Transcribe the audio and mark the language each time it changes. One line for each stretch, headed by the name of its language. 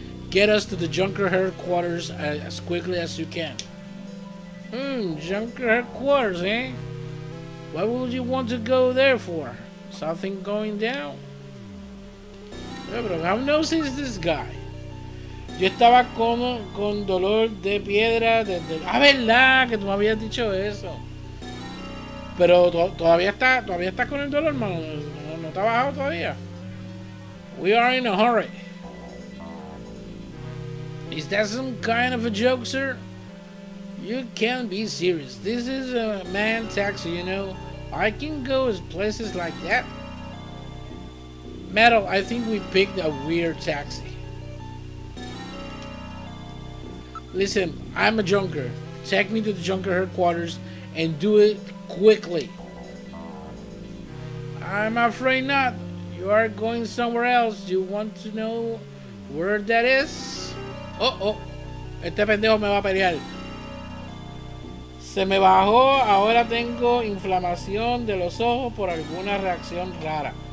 English: Get us to the Junker headquarters as quickly as you can. Junker headquarters, eh? What would you want to go there for? Something going down? Yeah, but how nosy is this guy?
Spanish: Yo estaba con dolor de piedra desde... Ah, verdad, que tú me habías dicho eso. Pero todavía está con el dolor, hermano. No está bajado todavía.
English: We are in a hurry. Is that some kind of a joke, sir? You can't be serious. This is a man taxi, you know. I can go to places like that. Metal, I think we picked a weird taxi. Listen, I'm a junker. Take me to the Junker headquarters and do it quickly. I'm afraid not. You are going somewhere else. You want to know where that is?
Spanish: Oh, este pendejo me va a pelear. Se me bajó, ahora tengo inflamación de los ojos por alguna reacción rara.